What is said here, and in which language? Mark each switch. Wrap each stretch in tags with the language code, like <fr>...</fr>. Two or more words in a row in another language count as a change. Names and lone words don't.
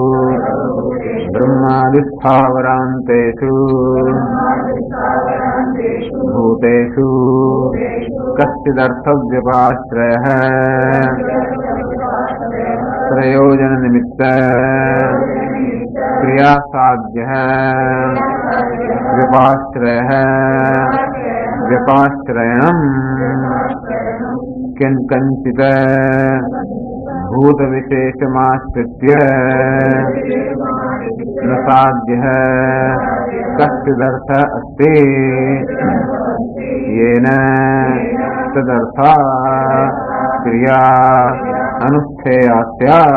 <sa>બ્રહ્માદિસ્થાવરાંતેષુ ભૂતેષુ કશ્ચિદર્થવ્યપાશ્રયઃ પ્રયોજન નિમિત્ત ક્રિયાસાધ્યઃ વ્યપાશ્રયઃ વ્યપાશ્રયણં किंचित भूत विशेषमाश्रित्य न साध्यः कश्चिदर्थ अस्ति येन तदर्था क्रिया अनुष्ठेया.</sa>